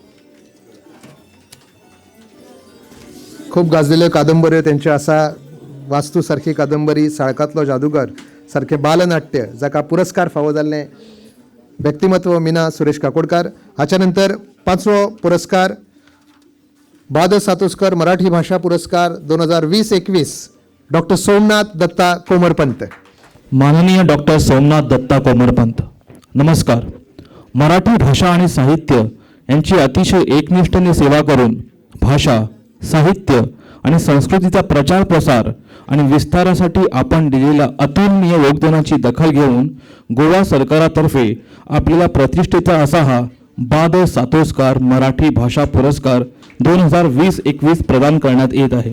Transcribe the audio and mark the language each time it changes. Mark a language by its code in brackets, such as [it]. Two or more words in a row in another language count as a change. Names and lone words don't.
[kok] खूप गाजलेले कादंबऱ्यो त्यांचे आसा. वास्तूसारखी कादंबरी, साळकातलो जादूगर सारखे बालनाट्य, जाका पुरस्कार फावो जाल्ले व्यक्तिमत्व मीना सुरेश काकोडकर. हाच्या नंतर 5वो पुरस्कार बाद सातोस्कर मराठी भाषा पुरस्कार 2020-21 डॉक्टर सोमनाथ दत्ता कोमरपंत. [mr] माननीय डॉक्टर सोमनाथ दत्ता कोमरपंत, नमस्कार. मराठी भाषा आणि साहित्य यांची अतिशय एकनिष्ठेने सेवा करून भाषा, साहित्य आणि संस्कृतीचा प्रचार प्रसार आणि विस्तारासाठी आपण दिलेल्या अतुलनीय योगदानाची दखल घेऊन गोवा सरकारातर्फे आपल्याला प्रतिष्ठेचा असा हा बाद सातोस्कर मराठी भाषा पुरस्कार 2020-21 प्रदान करण्यात येत आहे.